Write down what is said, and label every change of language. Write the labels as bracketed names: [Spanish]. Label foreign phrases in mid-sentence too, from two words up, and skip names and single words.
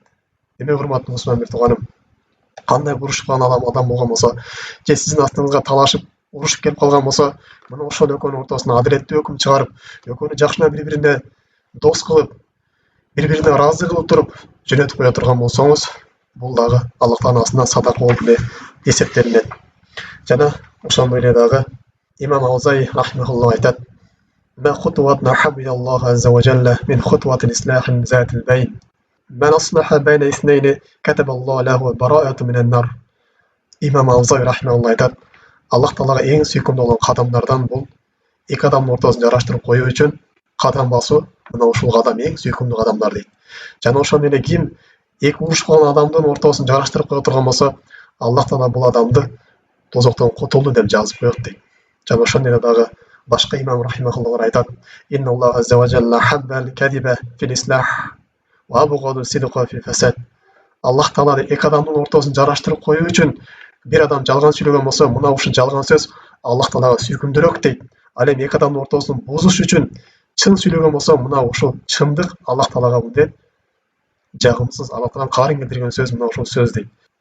[Kyrgyz] Демек, урматтуу мусулман тууганым, кандай урушуп калган адам болгон болсо, же сиздин астыңызга талашып, урушуп келип калган болсо, мына ошол экөөнүн ортосуна адилеттүү өкүм чыгарып, экөөнү жакшына бири-бирине дос кылып, бири-бирине ыраазы кылып туруп жөнөтүп кое турган болсоңуз, бул дагы Аллах Тааласына садака болуп эсептелинет. Жана ошондой эле дагы имам Аузаи рахимахуллах айтат: [Arabic] "ما خطوة أحب إلى الله عز وجل من خطوة الإصلاح ذات البين. من أصلح بين اثنين كتب الله له براءة من النار." [Kyrgyz] Имам Аузаи рахимахуллах айтат: Аллах Таалага эң сүйкүмдүү болгон кадамдардан бул эки адамдын ортосун жараштырып коюу үчүн кадам басуу, мына ушул кадам эң сүйкүмдүү кадамдар дейт. Жана ошондой эле ким эки урушуп калган адамдын ортосун жараштырып кое турган болсо, Аллах Таала бул адамды тозоктон кутулду деп жазып коет дейт. Жана ошондой эле дагы башка имам рахимахуллах айтат: [Arabic] "إن الله عز وجل أحب الكذب في الإصلاح وأبغض الصدق في الفساد." [Kyrgyz] Аллах Таала эки адамдын ортосун жараштырып коюу үчүн бир адам жалган сүйлөгөн болсо, мына ушул жалган сөз Аллах Таалага сүйкүмдүүрөөк дейт. Ал эми эки адамдын ортосун бузуш үчүн чын сүйлөгөн болсо, мына ушул чындык Аллах Таалага мындай жагымсыз, Аллах Тааланын каарын келтирген сөз мына ушул сөз дейт.